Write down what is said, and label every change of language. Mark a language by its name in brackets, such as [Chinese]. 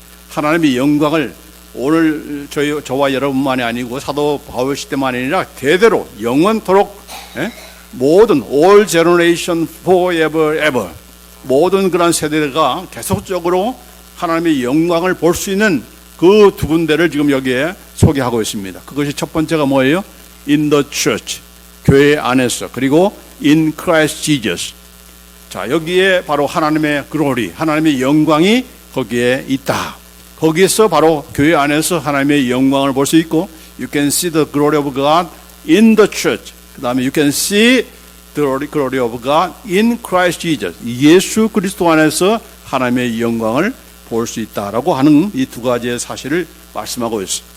[Korean] 하나님의 영광을 오늘 저와 여러분만이 아니고 사도 바울 시대만이 아니라 대대로 영원토록 모든 [English] all generation forever ever [Korean] 모든 그런 세대가 계속적으로 하나님의 영광을 볼 수 있는 그 두 군데를 지금 여기에 소개하고 있습니다. 그것이 첫 번째가 뭐예요? [English] In the church, [Korean] 교회 안에서, 그리고 [English] in Christ Jesus. [Korean] 자, 여기에 바로 하나님의 glory, 하나님의 영광이 거기에 있다. 거기에서 바로 교회 안에서 하나님의 영광을 볼 수 있고, [English] You can see the glory of God in the church. 그 다음에 you can see the glory of God in Christ Jesus. [Korean] 예수 그리스도 안에서 하나님의 영광을 볼 수 있다라고 하는 이 두 가지의 사실을 말씀하고 있어요.